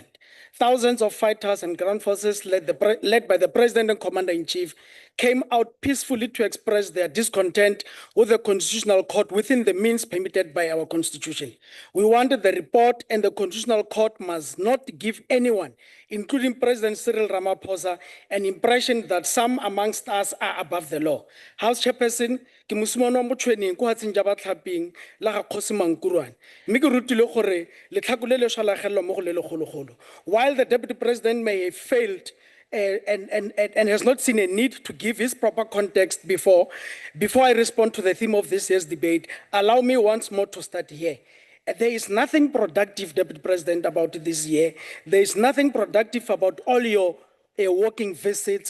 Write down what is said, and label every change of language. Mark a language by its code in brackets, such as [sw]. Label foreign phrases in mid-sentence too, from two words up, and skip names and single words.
[en] Thousands of fighters and ground forces led by the President and Commander-in-Chief came out peacefully to express their discontent with the Constitutional Court within the means permitted by our Constitution. We wanted the report, and the Constitutional Court must not give anyone, including President Cyril Ramaphosa, an impression that some amongst us are above the law. House Chairperson, [tn] ke mosimane wa mo tshweneng ko hatseng ja batlhaping la ga Kgosi Mankuruane mme ke rutile gore letlhako le le swa la gelelwa mo go le legologolo. [en] While the Deputy President may have failed and has not seen a need to give his proper context before I respond to the theme of this year's debate, allow me once more to start here. There is nothing productive, Deputy President, about this year. There is nothing productive about all your walking visits.